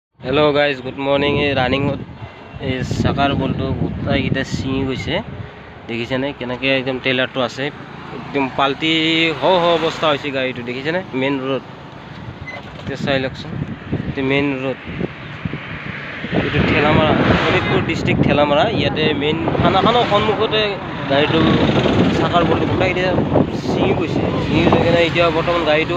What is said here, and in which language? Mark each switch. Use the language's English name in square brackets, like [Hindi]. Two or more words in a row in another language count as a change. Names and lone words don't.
[English] Hello guys good morning. [Assamese] ৰানিং চকাৰ বল্টু গোটাইটো ছিঙি গৈছে দেখিছেনে কেনেকৈ একদম ট্ৰেইলাৰটো আছে একদম পাল্টি হ অৱস্থা হৈছে গাড়ীটো দেখিছেনে মেইন ৰোড এতিয়া চাই লওকচোন এইটো মেইন ৰোড এইটো ঠেলামাৰা শোণিতপুৰ ডিষ্ট্ৰিক্ট ঠেলামাৰা ইয়াতে মেইন থানাখনৰ সন্মুখতে গাড়ীটো চাকাৰ বল্টু গোটাইটা ছিঙি গৈছে ছিঙি গৈ কিনে এতিয়া বৰ্তমান গাড়ীটো